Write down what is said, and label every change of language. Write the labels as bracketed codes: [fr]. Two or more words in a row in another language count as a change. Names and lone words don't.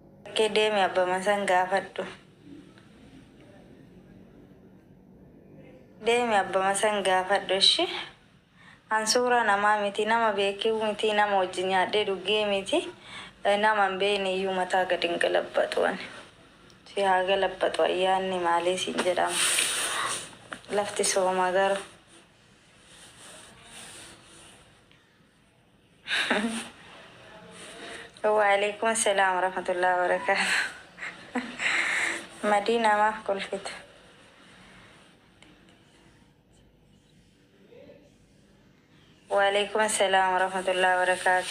[om] Deemi abba masan gaafadhu. Deemi abba masan gaafadhu ishi. An suuraa namaa miti nama beekuu miti nama wajjin nyaadhee dhugee miti nama hin beekne iyyuu mataa gadi hin galabbatu ani. Si haa galabbatu ayyaanni maalee siin jedhama. Lafti sooma garuu. [ar] وعليكم السلام ورحمة الله وبركاته. مدينة ما كل فت. وعليكم السلام ورحمة الله وبركاته.